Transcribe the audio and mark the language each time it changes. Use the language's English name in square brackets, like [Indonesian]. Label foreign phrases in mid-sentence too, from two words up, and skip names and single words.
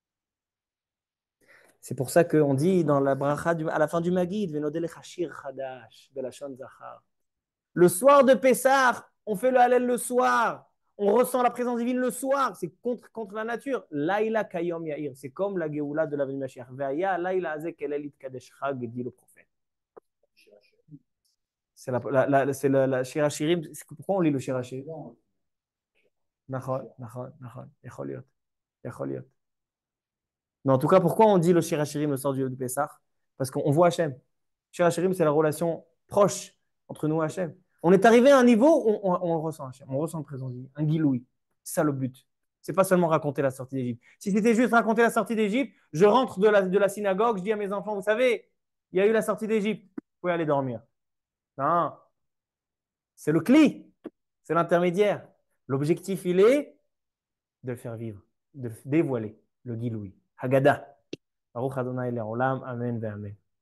[French] C'est pour ça qu'on dit dans la bracha à la fin du Magid, le soir de Pessah, on fait le Hallel le soir. On ressent la présence divine le soir. C'est contre la nature. [Hebrew] לילה כיום יאיר. [French] C'est comme la Géoula de la venue Mashiach. [Hebrew] והיה לילה אזק ליל קדש חג, [French] dit le prophète. C'est la [Hebrew] שיר השירים. [French] Pourquoi on lit le [Hebrew] שיר השירים? [French] Nachon. [Hebrew] יכול להיות. [French] Mais en tout cas, pourquoi on dit le [Hebrew] שיר השירים [French] le soir du Pessah? Parce qu'on voit Hachem. [Hebrew] שיר השירים, [French] c'est la relation proche entre nous et Hachem. On est arrivé à un niveau où on ressent Hachem, on ressent la présence divine, un giloui. C'est ça le but. C'est pas seulement raconter la sortie d'Égypte. Si c'était juste raconter la sortie d'Égypte, je rentre de la synagogue, je dis à mes enfants, vous savez, il y a eu la sortie d'Égypte, vous pouvez aller dormir. Non, c'est le cli, c'est l'intermédiaire. L'objectif, il est de le faire vivre, de dévoiler le giloui. Haggadah. [Hebrew] ברוך ה' לעולם אמן ואמן.